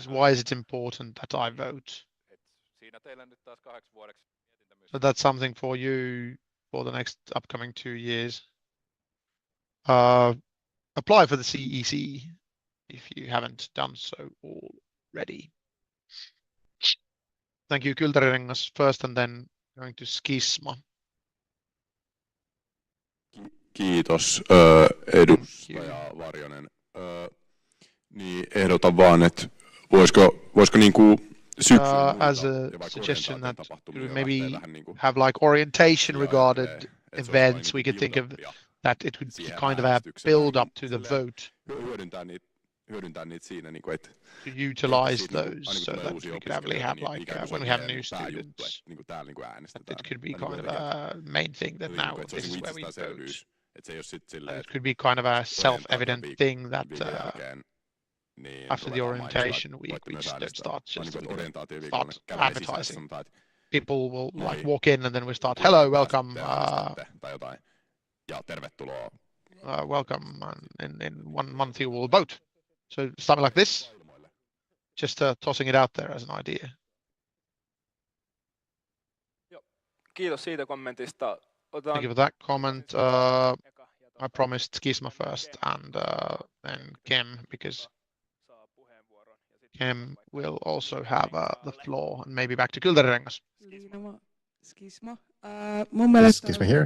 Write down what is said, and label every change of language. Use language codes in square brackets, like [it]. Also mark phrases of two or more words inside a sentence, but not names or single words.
[en] Why is it important that I vote? So that's something for you for the next upcoming 2 years. Apply for the CEC if you haven't done so already. Thank you, Kylderirengas first and then going to Skisma. [fi] Kiitos, edustaja Varjonen. Niin ehdotan vaan, että voisiko niinku [en] as a suggestion that we maybe have like orientation regarding events, we could think of that it would be kind of a build up to the vote. [fi] Hyödyntää niitä siinä, niin kuin, että [en] to utilize those so that we could actually have like when we have new students, it could be kind of a main thing that now this is where we vote. It could be kind of a self-evident thing that after the orientation week we just start advertising. People will like walk in and then we start, hello, welcome, welcome, and in 1 month you will vote. So something like this, just tossing it out there as an idea. [fi] Kiitos siitä kommentista. [en] Thank you for that comment. I promised Skisma first and then Kem, because Kem will also have the floor, and maybe back to Kultarengas. Skisma here.